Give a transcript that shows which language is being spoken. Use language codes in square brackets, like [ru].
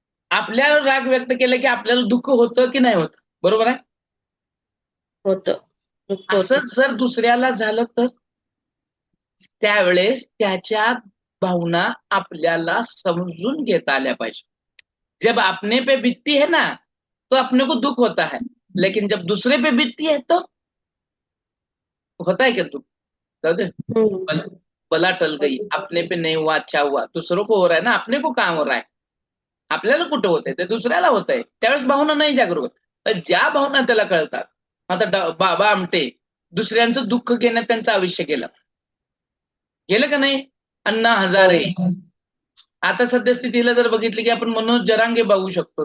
[mr] आपल्याला राग व्यक्त केला की आपल्याला दुःख होतं की नाही होत? बरोबर आहे? होतं. दुःख होतं. असंच जर दुसऱ्याला झालं तर त्यावेळेस त्याच्या भावना आपल्याला समजून घेता आल्या पाहिजे. [hi] जब अपने पे बीतती है ना, तो अपने को दुःख होता है, लेकिन जब दूसरे पे बीतती है तो होता है क्या दुःख? [mr] जाऊ दे. हम्म. [hi] बला टल गई, अपने पे नहीं हुआ अच्छा हुआ. दुसरों को हो रहा है ना, अपने को काम हो रहा है. [mr] आपल्याला कुठं होतंय, ते दुसऱ्याला होतंय. त्यावेळेस भावना नाही जागरूक होत. तर ज्या भावना त्याला कळतात, आता बाबा आमटे दुसऱ्यांचं दुःख घेण्यात त्यांचं आयुष्य गेलं. गेलं का नाही? अण्णा हजारे. आता सद्यस्थितीला जर बघितलं की आपण मनोज जरांगे बघू शकतो.